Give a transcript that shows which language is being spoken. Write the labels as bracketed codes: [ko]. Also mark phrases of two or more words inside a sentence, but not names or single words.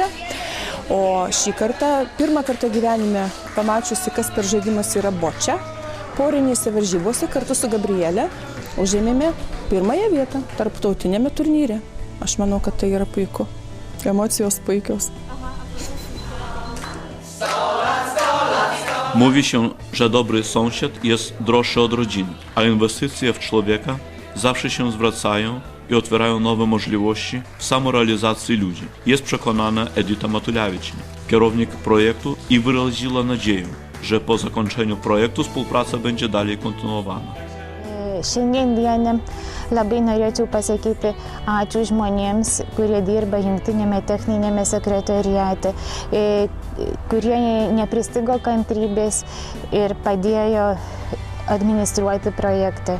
[lt] O šį kartą, pirmą kartą gyvenime pamačiusi, kas per žaidimas yra bočia, porinėse varžybose kartu su Gabrielė užėmėme 1. vietą tarptautinėme turnyre. Aš manau, kad tai yra puiku. Emocijos puikios. [pl] Mówi się, że dobry sąsiad jest droższy od rodziny, a inwestycje w człowieka zawsze się zwracają i otwierają nowe możliwości w samorealizacji ludzi. Jest przekonana Edyta Matulevičienė, kierownik projektu, i wyraziła nadzieję, że po zakończeniu projektu współpraca będzie dalej kontynuowana. [lt] Šiandien dieną labai norėčiau pasakyti ačiū žmonėms, kurie dirba Jungtinėme techninėme sekretoriate, kurie nepristigo kantrybės ir padėjo administruoti projektą.